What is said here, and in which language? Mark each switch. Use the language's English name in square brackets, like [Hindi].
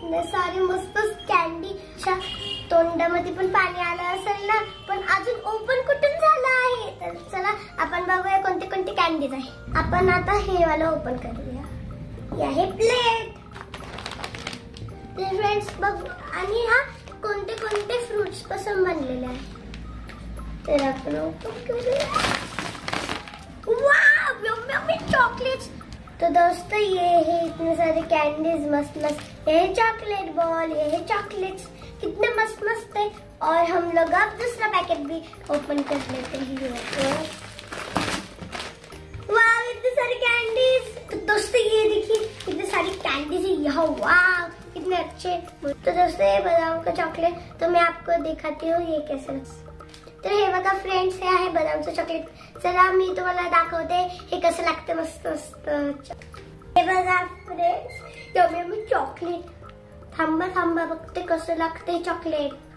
[Marathi] सारी मस्त कॅन्डी तोंडामध्ये पण पाणी आलं असेल ना, पण अजून ओपन कुठून झालं आहे। तर चला आपण बघूया कोणते कोणते कॅन्डीज आहे। आपण आता हे वाला ओपन करूया। हे आहे प्लेट। तर फ्रेंड्स बघ, आणि हा कोणते कोणते फ्रुट्स पासून बनलेले आहे। तर आपण ओपन करूया। Wow, yummy chocolates. [Hindi] तो दोस्तों ये है इतने सारे कैंडीज, मस्त मस्त। ये है चॉकलेट बॉल, ये है चॉकलेट्स, कितने मस्त मस्त है। और हम लोग अब दूसरा पैकेट भी ओपन कर लेते हैं। वाह, इतने सारे कैंडीज। तो दोस्तों ये देखिए कितने सारी कैंडीज है यहाँ। वाह, कितने अच्छे। तो दोस्तों ये बादाम का चॉकलेट, तो मैं आपको दिखाती हूँ ये कैसे। [Marathi] तर हे बघा फ्रेंड्स, हे आहे बदामचं चॉकलेट। चला मी तुम्हाला दाखवते हे कसं लागतं, मस्त मस्त। हे बघा फ्रेंड्स, यम्मी चॉकलेट। थांबा थांबा, बघते कसं लागते चॉकलेट।